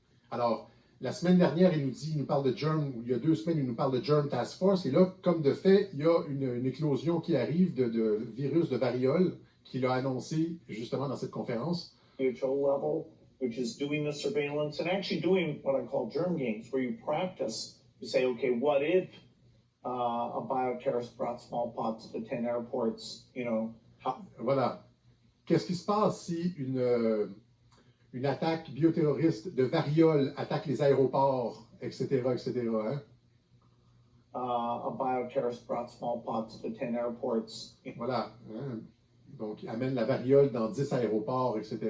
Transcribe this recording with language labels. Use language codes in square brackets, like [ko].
[fr] Alors, la semaine dernière, il nous parle de Germ, ou il y a 2 semaines, il nous parle de Germ Task Force, et là, comme de fait, il y a une éclosion qui arrive de virus de variole qu'il a annoncé justement dans cette conférence. [en] WHO level, which is doing the surveillance and actually doing what I call germ games, where you practice, you say, okay, what if a bioterrorist brought smallpox to 10 airports, you know. [fr] Voilà. Qu'est-ce qui se passe si une attaque bioterroriste de variole attaque les aéroports, etc., etc., hein? [en] A bioterrorist brought smallpox to 10 airports. [fr] Voilà. Hein? Donc, amène la variole dans 10 aéroports, etc.